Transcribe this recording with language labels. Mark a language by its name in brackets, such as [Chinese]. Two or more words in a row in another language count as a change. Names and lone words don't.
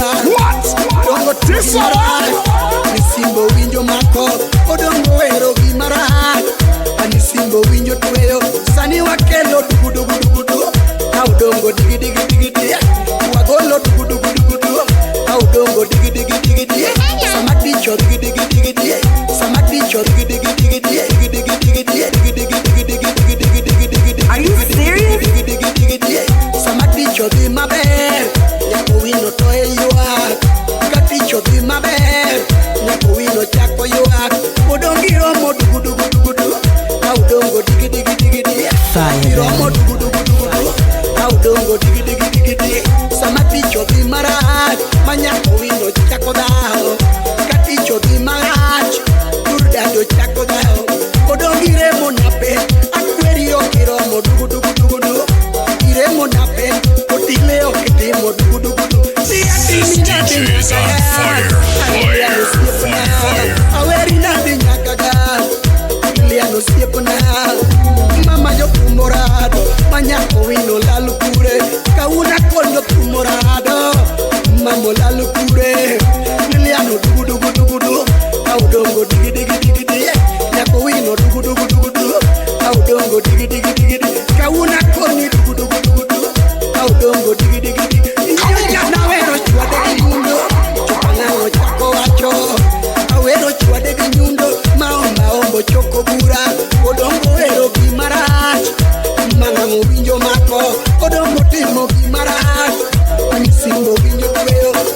[Luo (Kenya and Tanzania)] Dongo tisara nisimbo winjo mako odongo wero gi marat. Anisimbo winjo tweyo sani wakelo dugu dugu dugu dugu. Audongo digi digi digi digi. Wagolo dugu dugu dugu dugu. Audongo digi digi digi digi. Samaticho digi digi digi digi. Samaticho digi digi digi digi. Digi digi digi digi. Digi digi digi digi. Digi digi digi digi. [English] Are you serious? [Luo (Kenya and Tanzania)] Digi digi digi digi. Samaticho di maber, nyako wino toe yuak. Katicho di maber, nyako wino chako yuak. Odongiro mo dugu dugu dugu dugu. Audongo digi digi digi digi. Iromo dugu dugu dugu dugu. Audongo digi digi digi digi. Samaticho di marat, manyako wino chako dao. Katicho di marat, turdado chako dao. Odongire mo nape, akwerio kiromo dugu dugu dugu dugu. Iremo nape, otileo kitimo dugu dugu dugu. [English] This DJ is on fire, fire, fire, fire. [Luo (Kenya and Tanzania)] Aweri nadi nyakaga, Iliano siepona. Mama yo kumorado, manyako wino lalu kure. Kauna kondo kumorado, mamo lalu kure. Iliano dugu dugu dugu dugu. Audongo digi digi digi digi. Nyako wino dugu dugu dugu dugu. Audongo digi digi digi digi. Kauna koni dugu dugu dugu dugu. Audongo digi digi digi. Inyoja na wero chwade gi nyundo. Chupangango chako wacho. Awero chwade gi nyundo. Maomba ombo choko bura. Odongo wero gi marach. Mangango winjo mako. Odongo timo gi marach. Anisimbo winjo tweyo.